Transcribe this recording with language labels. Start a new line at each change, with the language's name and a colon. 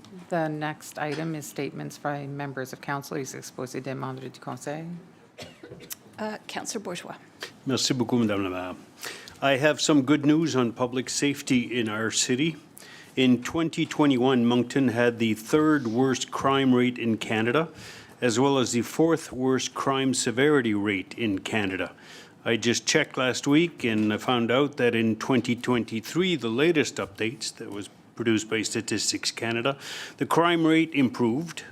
English: The next item is statements by members of council.
French: Les exposés des membres du conseil.
English: Councillor Bourgeois.
French: Merci beaucoup, Madame la Maire.
English: I have some good news on public safety in our city. In 2021, Moncton had the 3rd worst crime rate in Canada, as well as the 4th worst crime severity rate in Canada. I just checked last week and I found out that in 2023, the latest updates that was produced by Statistics Canada, the crime rate improved.